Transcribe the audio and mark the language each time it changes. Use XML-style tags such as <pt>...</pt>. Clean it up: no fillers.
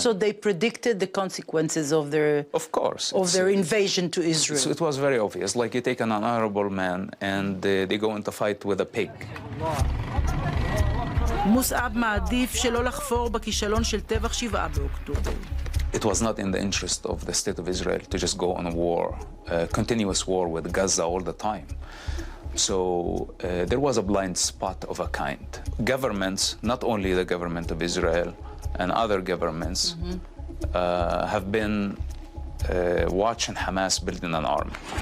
<en>So they predicted the consequences of their of course, their invasion to Israel. So it was very obvious. Like you take an honorable man and they go into fight with a pig.</en> <he>מוסעב מעדיף שלא לחפור בכישלון של טבח 7 באוקטובר.</he> <en>It was not in the interest of the state of Israel to just go on a war, continuous war with Gaza all the time. So there was a blind spot of a kind. Governments, not only the government of Israel and other governments, have been watching Hamas building an army.</en>